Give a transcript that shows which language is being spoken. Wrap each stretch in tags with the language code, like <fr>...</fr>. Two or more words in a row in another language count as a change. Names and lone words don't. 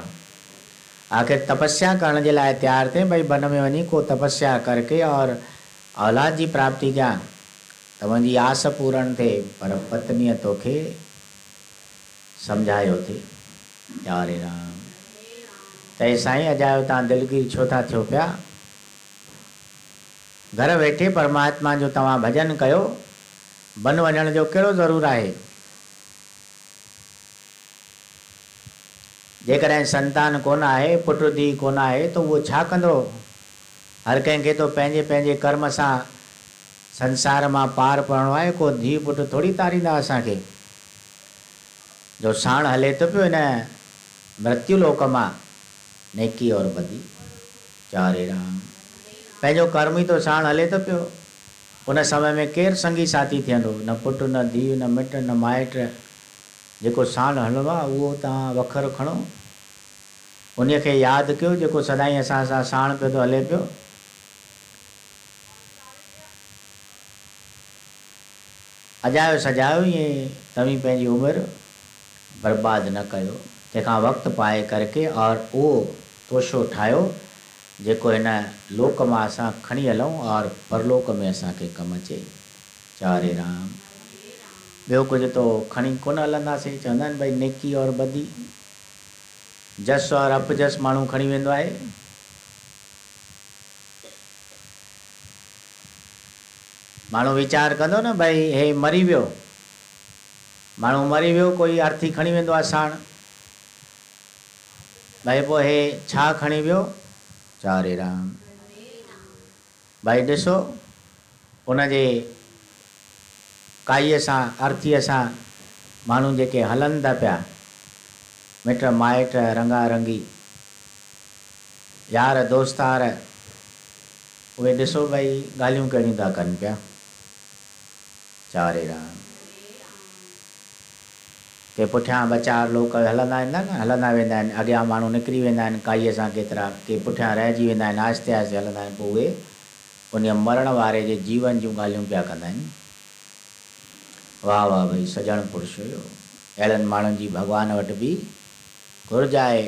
<sd>आख़िर तपस्या करण जे लाइ तैयार थे, भई वन में वञी को तपस्या करके और औलाद जी प्राप्ति कयां त मुंहिंजी आस पूर्ण थिए, पर पत्नीअ तोखे सम्झायो थे। यारे राम। त साईं अजायो तव्हां दिलगीर छो था थियो पिया? घर वेठे परमात्मा जो तव्हां भजन कयो, वन वञण जो कहिड़ो ज़रूरु आहे? जेकॾहिं संतान कोन आहे, पुट धीउ कोन आहे, त उहो छा कंदो? हर कंहिंखे तो पंहिंजे पंहिंजे कर्म सां संसार मां पार पवणो आहे। को धीउ पुट थोड़ी तारींदा असांखे। जो साण हले तो पियो हिन मृत्यु लोक मां, नेकी और बदी। चारे राम। पंहिंजो कर्म ई तो साण हले तो पियो। उन समय में केरु संगी साथी थियंदो? न पुट, न धीउ, न मिट, न माइट। जेको साण हलंदो आहे उहो तव्हां वखर खणो, उन खे यादि कयो जेको सदाईं असां सां साण पियो थो हले पियो। अजायो सजायो ईअं तव्हीं पंहिंजी उमिरि बर्बाद न कयो। तंहिंखां वक़्तु पाए करके और उहो तोशो ठाहियो जेको हिन लोक मां असां खणी हलूं और परलोक में असांखे कमु अचे। चारे राम। ॿियो कुझु तो खणी कोन हलंदासीं। चवंदा आहिनि भई नेकी और बदी, जस और अपजस माण्हू खणी वेंदो आहे। माण्हू वीचार कंदो न भई हे मरी वियो, माण्हू मरी वियो, कोई अर्थी खणी वेंदो आहे साण, भई पोइ हे छा खणी वियो? चारे राम। भई ॾिसो उनजे काईअ सां, अर्थीअ सां माण्हू जेके हलनि था पिया, मिट माइट, रंगा रंगी, यार दोस्तार, उहे ॾिसो भई ॻाल्हियूं कहिड़ियूं था कनि पिया। चारे राम। के पुठियां ॿ चारि लोग हलंदा आहिनि न, हलंदा वेंदा आहिनि, अॻियां माण्हू निकिरी वेंदा आहिनि काईअ सां, केतिरा के पुठियां रहिजी वेंदा आहिनि, आहिस्ते आहिस्ते हलंदा आहिनि। पोइ उहे उन मरण वारे जे जीवन जूं ॻाल्हियूं पिया कंदा आहिनि। वाह वाह भई सॼण पुरुष हुयो। अहिड़नि माण्हुनि जी भॻवान वटि बि घुरिज आहे।</sd>